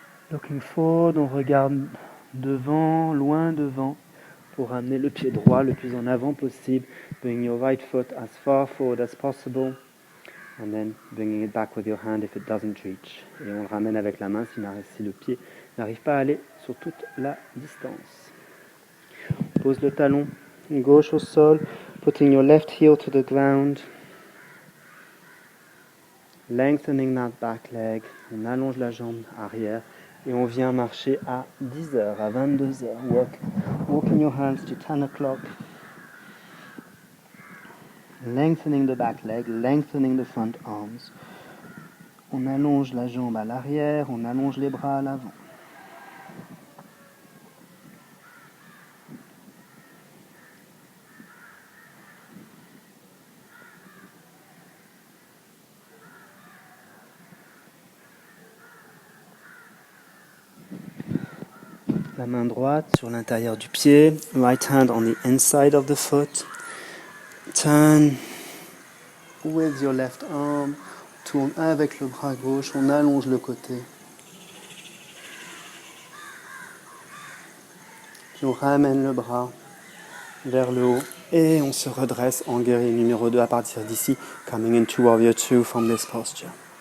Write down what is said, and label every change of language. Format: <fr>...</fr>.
<en>Looking forward,</en> <fr>on regarde devant, loin devant, pour amener le pied droit le plus en avant possible.</fr> <en>Bring your right foot as far forward as possible. And then bringing it back with your hand if it doesn't reach.</en> <fr>Et on le ramène avec la main si le pied n'arrive pas à aller sur toute la distance. Pose le talon gauche au sol,</fr> <en>putting your left heel to the ground. Lengthening that back leg.</en> <fr>On allonge la jambe arrière et on vient marcher à 10h, à 22h.</fr> <en>Walking your hands to 10 o'clock. Lengthening the back leg, lengthening the front arms.</en> <fr>On allonge la jambe à l'arrière, on allonge les bras à l'avant. La main droite sur l'intérieur du pied.</fr> <en>Right hand on the inside of the foot. Turn with your left arm.</en> <fr>Tourne avec le bras gauche. On allonge le côté. Puis on ramène le bras vers le haut. Et on se redresse en guerrier numéro 2 à partir d'ici.</fr> <en>Coming into Warrior 2 from this posture.</en>